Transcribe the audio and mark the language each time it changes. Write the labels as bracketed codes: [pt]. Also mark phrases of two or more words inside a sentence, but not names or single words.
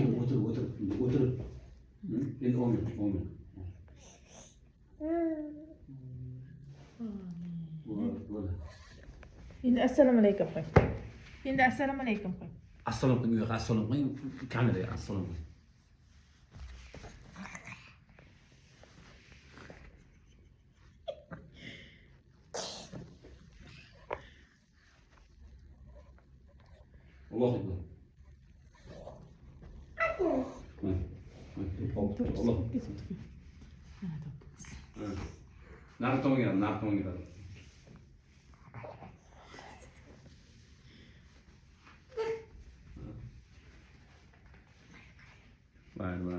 [uz] O'tir. Endi amin. Amin. Bo'ldi. Endi assalomu alaykum qo'ying. Assalomu alaykum qo'ying. Assalomu alaykum, assalomu alaykum. Kameraga assalomu alaykum. [ar] الله أكبر. [uz] Allah. Narı tomonga. Mayli.